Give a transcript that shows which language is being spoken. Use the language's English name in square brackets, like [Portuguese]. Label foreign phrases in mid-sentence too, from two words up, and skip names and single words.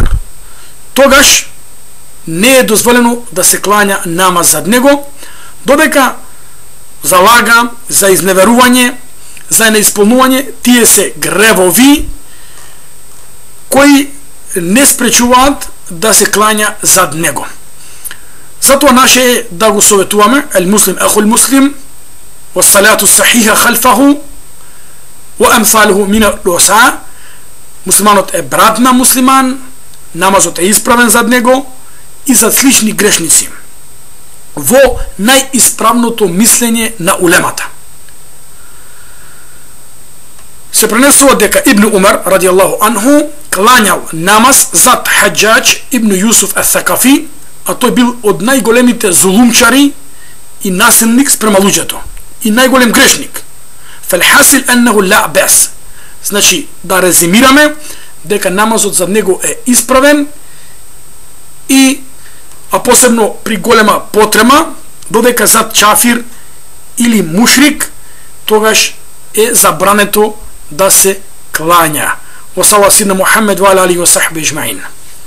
[Macedonian] Тогаш не е дозволено да се клања намаз зад него, додека за лага, за изневерување, за неисполнување, тие се гревови кои не спречуваат да се клања зад него. Затоа наше е да го советуваме: [Arabic] المسلم أخو المسلم, والصلاة الصحيحة خلفه وأمثاله من الوسع. [Macedonian] Муслиманот е брат на муслиман, намазот е исправен зад него и зад слични грешници во најисправното мислење на улемата. Се пренесува дека Ибн Умар [Arabic] رضي الله عنه [Macedonian] клањал намаз зад Хаджаџ ибн Јусуф ас-Сакафи, а тој бил од најголемите зулумчари и насилник спрема луѓето и најголем грешник. [Arabic] فالحاصل أنه لا بأس. [Macedonian] Значи, да резимираме дека намазот за него е исправен а посебно при голема потрема, додека зад чафир или мушрик, тогаш е забрането да се клања. [Arabic] وصلى الله على محمد وعلى آله وصحبه أجمعين.